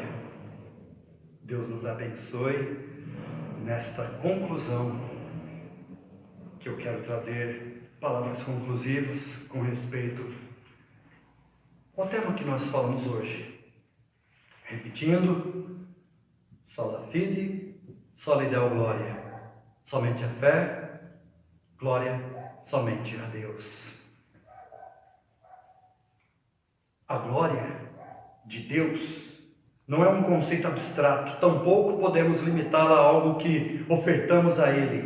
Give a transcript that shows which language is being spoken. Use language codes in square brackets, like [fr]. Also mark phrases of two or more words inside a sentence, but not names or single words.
[pt] Deus nos abençoe nesta conclusão, que eu quero trazer palavras conclusivas com respeito ao tema que nós falamos hoje. Repetindo, [la] sola fide, sola deo glória. [pt] Somente a fé, glória somente a Deus. A glória de Deus não é um conceito abstrato, tampouco podemos limitá-la a algo que ofertamos a Ele.